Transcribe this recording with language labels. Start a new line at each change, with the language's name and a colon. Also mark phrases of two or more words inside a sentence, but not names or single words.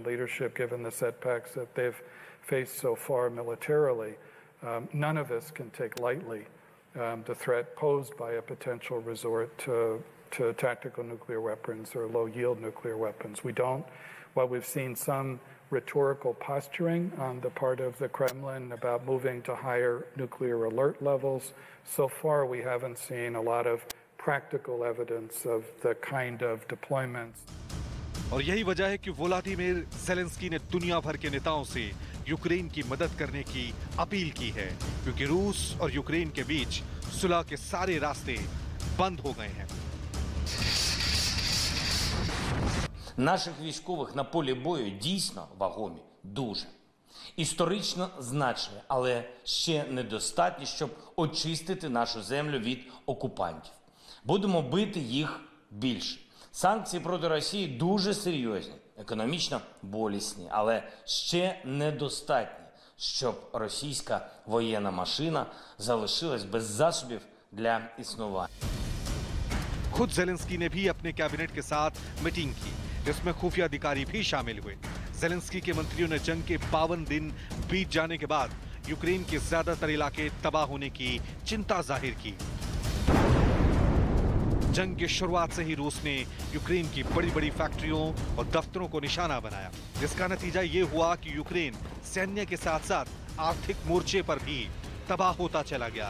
English: leadership, given the setbacks that they've faced so far militarily, none of us can take lightly the threat posed by a potential resort to tactical nuclear weapons or low-yield nuclear weapons. We don't. While we've seen some rhetorical posturing on the part of the Kremlin about moving to higher nuclear alert levels, so far we haven't seen a lot of practical evidence of the kind of deployments.
Hindi: और यही वजह है कि वोलादिमीर ज़ेलेंस्की ने दुनिया भर के नेताओं से यूक्रेन की मदद करने की अपील की है, क्योंकि रूस और यूक्रेन के बीच सुलह के सारे रास्ते बंद हो गए हैं।
Ukrainian: Наших військових на полі бою дійсно вагомі, дуже. Історично значні, але ще недостатні, щоб очистити нашу землю від окупантів. Будемо бити їх більше. Санкції проти Росії дуже серйозні, економічно болісні, але ще недостатні, щоб російська воєнна машина залишилась без засобів для існування.
Hindi: खुद ज़ेलेंस्की ने भी अपने कैबिनेट के साथ मीटिंग की, जिसमें खुफिया अधिकारी भी शामिल हुए। ज़ेलेंस्की के मंत्रियों ने जंग के 52 दिन बीत जाने के बाद यूक्रेन के ज्यादातर इलाके तबाह होने की चिंता जाहिर की। जंग की शुरुआत से ही रूस ने यूक्रेन की बड़ी बड़ी फैक्ट्रियों और दफ्तरों को निशाना बनाया, जिसका नतीजा ये हुआ कि यूक्रेन सैन्य के साथ साथ आर्थिक मोर्चे पर भी तबाह होता चला गया।